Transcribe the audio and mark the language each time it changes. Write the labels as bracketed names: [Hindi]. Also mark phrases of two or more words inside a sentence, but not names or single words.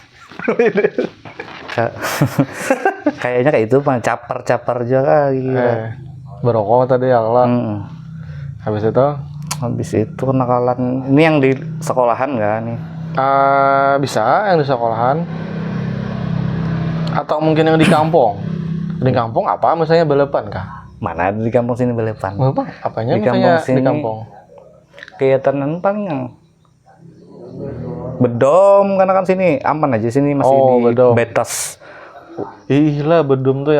[Indonesian] Kayaknya kayak itu Bang, capar juga gitu. Berokok tadi ya lah. Habis itu kenakalan ini yang di sekolahan nggak nih? Bisa yang di sekolahan. Atau mungkin yang di kampung? Di kampung apa misalnya balapan kah? Mana ada di kampung sini balapan? Apa? Apanya Di misalnya kampung sini. di kampung? Kegiatan paling yang bedom, karena kan sini aman aja, sini masih Oh, di bedom. batas Ih lah, bedum tuh ya.